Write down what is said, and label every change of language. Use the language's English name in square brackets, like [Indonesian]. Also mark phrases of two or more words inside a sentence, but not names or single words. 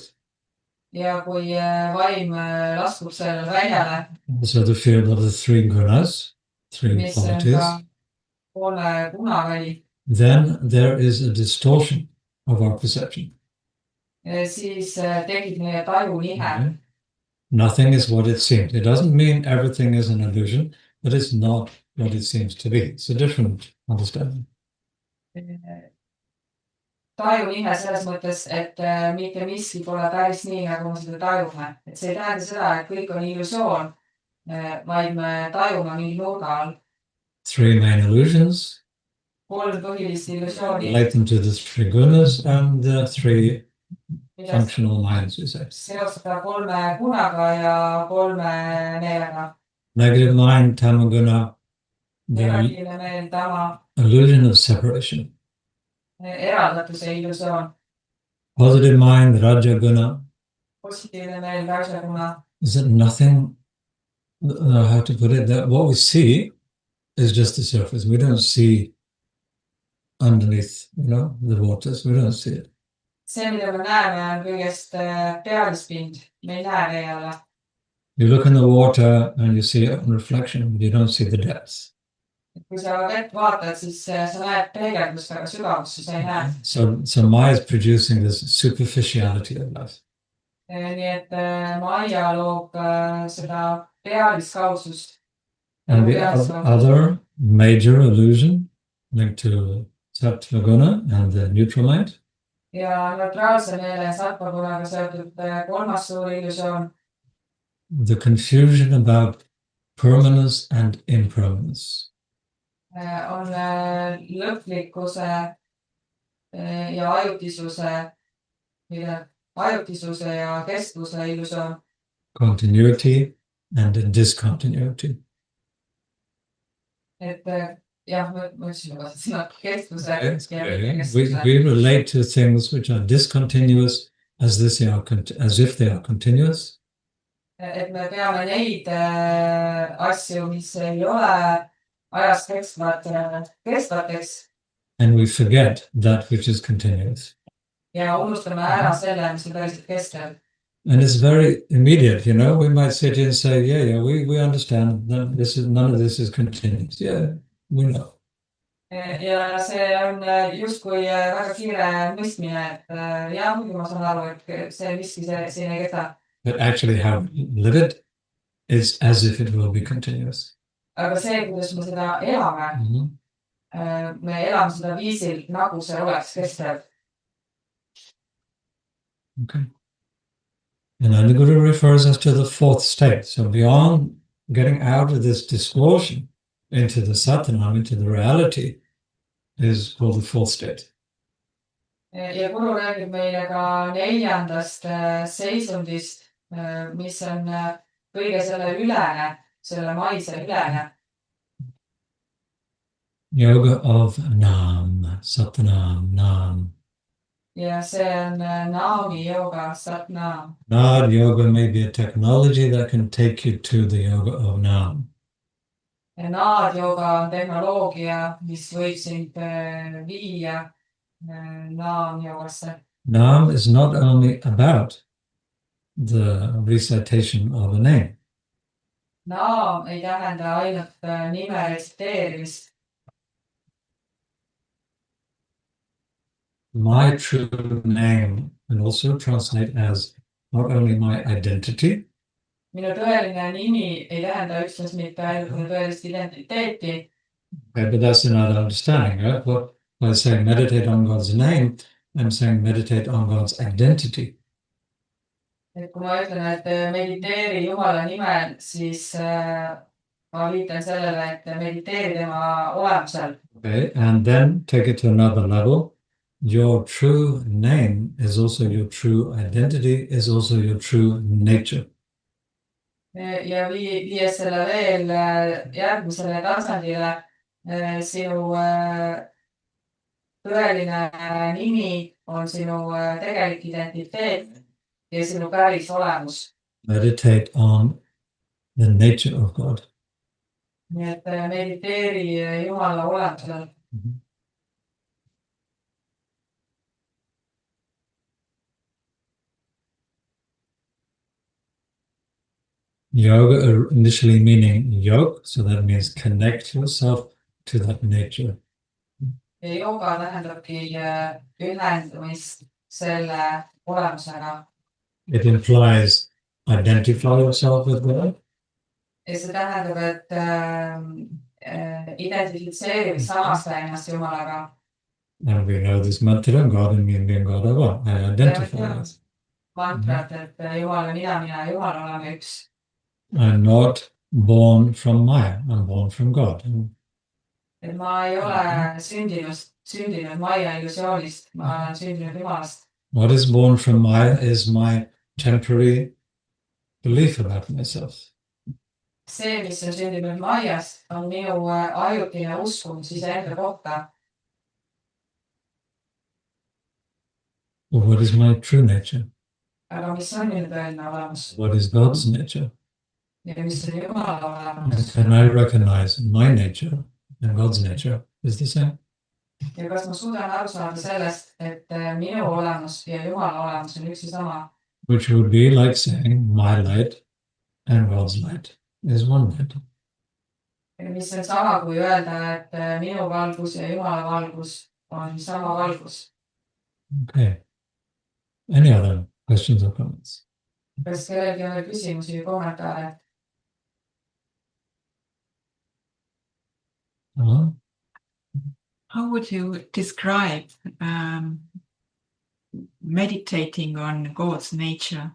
[Estonian] Ja kui vaim laskub sellele väljale, [English] so the field of the three gunas, three [Estonian] mis on [English] qualities, [Estonian] ka poole punaväli, [English] then there is a distortion of our perception. [Estonian] siis tekib meie taju nihe. [English] Nothing is what it seems. It doesn't mean everything is an illusion, but it's not what it seems to be. It's a different understanding. [Estonian] Taju nihe selles mõttes, et mitte miski pole päris nii, nagu me seda tajume. Et see ei tähenda seda, et kõik on illusioon, vaid me tajume mingi nurga all. [English] Three main illusions. [Estonian] Kolm põhilist illusiooni. [English] Relate them to the three gunas and the three functional minds, we say. [Estonian] seostada 3 gunaga ja 3 meelega. [English] Negative mind, tamaguna, the [Estonian] Negatiivne meel, tama, [English] illusion of separation. [Estonian] eraldatuse illusioon. [English] Positive mind, rajaguna, [Estonian] Positiivne meel, rajaguna. [English] is that nothing, how to put it, that what we see is just the surface. We don't see underneath, the waters. We don't see it. [Estonian] See, mida me näeme, on kõigest pealispind. Me ei näe vee alla. [English] You look in the water and you see a reflection, but you don't see the depths. [Estonian] Kui sa vett vaatad, siis sa näed peegeldust, aga sügavust sa ei näe. [English] So Maya is producing this superficiality of life. [Estonian] Nii et Maia loob seda pealiskaudsust. [English] And the other major illusion linked to Sattva-guna and the neutral mind. [Estonian] Ja neutraalse meele sattva-gunaga seotud 3. suur illusioon. [English] The confusion about permanence and impermanence. [Estonian] On lõplikkuse ja ajutisuse ja kestvuse illusioon. [English] Continuity and discontinuity. [Estonian] Et jah, ma ütlesin juba sõna kestvuse ja kestvuse. [English] We relate to things which are discontinuous as if they are continuous. [Estonian] Et me peame neid asju, mis ei ole ajast kestvateks. [English] And we forget that which is continuous. [Estonian] Ja unustame ära selle, mis on päriselt kestev. [English] And it's very immediate, we might sit here and say, yeah, we understand that none of this is continuous. Yeah, we know. [Estonian] Ja see on justkui väga kiire mõistmine, et jah, muidu ma saan aru, et see miski siin ei kesta. [English] But actually how we live it is as if it will be continuous. [Estonian] Aga see, kuidas me seda elame, me elame seda viisil, nagu see oleks kestev. [English] Okay. And then the Guru refers us to the 4th state. So beyond getting out of this distortion into the Satanam, into the reality, is called the 4th state. [Estonian] Ja Guru räägib meile ka 4. seisundist, mis on kõige selle ülene, selle maise ülene. [English] Yoga of Nam, Satanam, Nam. [Estonian] Ja see on Naami yoga, Satnam. [English] Nad yoga may be a technology that can take you to the yoga of Nam. [Estonian] Naad yoga on tehnoloogia, mis võib sind viia Naam yogasse. [English] Nam is not only about the recitation of a name. [Estonian] Naam ei tähenda ainult nime retsiteerimist. [English] My true name can also translate as not only my identity, [Estonian] Minu tõeline nimi ei tähenda üksnes mitte ainult minu tõelist identiteeti. [English] okay, but that's another understanding, right? Well, by saying meditate on God's name, I'm saying meditate on God's identity. [Estonian] Et kui ma ütlen, et mediteeri Jumala nimel, siis ma viitan sellele, et mediteeri tema olemusel. [English] Okay, and then take it to another level. Your true name is also your true identity, is also your true nature. [Estonian] Ja viies selle veel järgmisele tasandile, sinu tõeline nimi on sinu tegelik identiteet ja sinu päris olemus. [English] Meditate on the nature of God. [Estonian] Nii et mediteeri Jumala olemusel. [English] Yoga initially meaning yog, so that means connect yourself to that nature. [Estonian] Ja yoga tähendabki ühendumist selle olemusega. [English] It implies identify yourself with God. [Estonian] Ja see tähendab, et identifitseerib samasta ennast Jumalaga. [English] And we know this mantra, God in me and me and God are one. I identify with. [Estonian] Mantrat, et Jumal on mina ja Jumal oleme üks. [English] I'm not born from Maya, I'm born from God. [Estonian] Et ma ei ole sündinud Maia illusioonist, ma olen sündinud Jumalast. [English] What is born from Maya is my temporary belief about myself. [Estonian] See, mis on sündinud Maiast, on minu ajutine uskumus iseenda kohta. [English] But what is my true nature? [Estonian] Aga mis on minu tõeline olemus? [English] What is God's nature? [Estonian] Ja mis on Jumala olemus? [English] Can I recognize my nature and God's nature is the same? [Estonian] Ja kas ma suudan aru saada sellest, et minu olemus ja Jumala olemus on üks ja sama? [English] Which would be like saying my light and God's light is one light. [Estonian] Mis on sama kui öelda, et minu valgus ja Jumala valgus on sama valgus. [English] Okay. Any other questions or comments? [Estonian] Kas kellelgi on veel küsimusi või kommentaare? [English] How would you describe meditating on God's nature?